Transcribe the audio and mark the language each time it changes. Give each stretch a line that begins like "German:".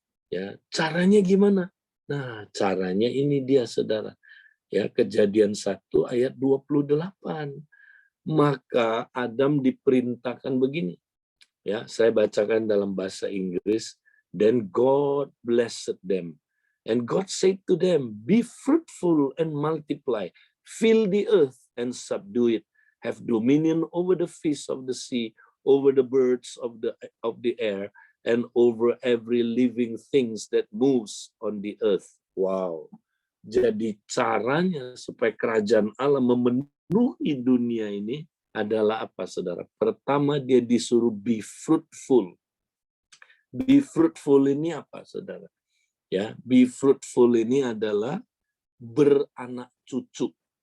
Indonesian: Ya, caranya gimana? Nah, caranya ini dia, saudara. Ya, Kejadian 1 ayat 28. Maka Adam diperintahkan begini. Ya, saya bacakan dalam bahasa Inggris.
English: Then God blessed them. And God said to them, be fruitful and multiply, fill the earth and subdue it, have dominion over the fish of the sea, over the birds of the air, and over every living things that moves on the earth. Wow.
Indonesian: Jadi caranya supaya kerajaan Allah memenuhi dunia ini adalah apa, saudara? Pertama, dia disuruh be fruitful. Be fruitful ini apa, saudara? Ya, be fruitful ini adalah beranak cucu.